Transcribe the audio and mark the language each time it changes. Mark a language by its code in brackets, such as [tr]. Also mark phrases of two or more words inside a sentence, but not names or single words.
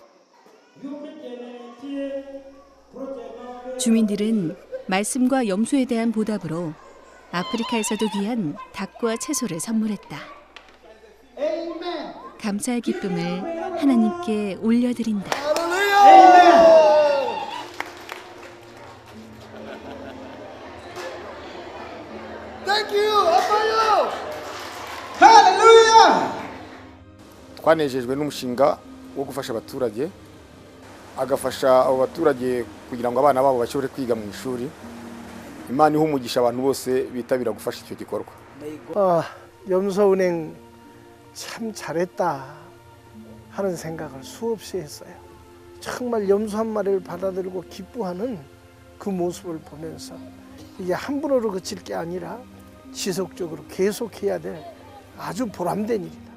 [ko] 주민들은 말씀과 염소에 대한 보답으로 아프리카에서도 귀한 닭과 채소를 선물했다. 감사의 기쁨을 하나님께 올려드린다. [rw] twanejejwe n'umushinga wo gufasha abaturage agafasha abo baturage kugira ngo abana babo bashobore kwiga mu ishuri. Imana iha umugisha abantu bose bitabira gufasha icyo gikorwa. [ko] 염소은행 참 잘했다 하는 생각을 수없이 했어요. 정말 염소 한 마리를 받아들이고 기뻐하는 그 모습을 보면서 이게 한 번으로 그칠 게 아니라 지속적으로 계속해야 될 아주 보람된 일이다.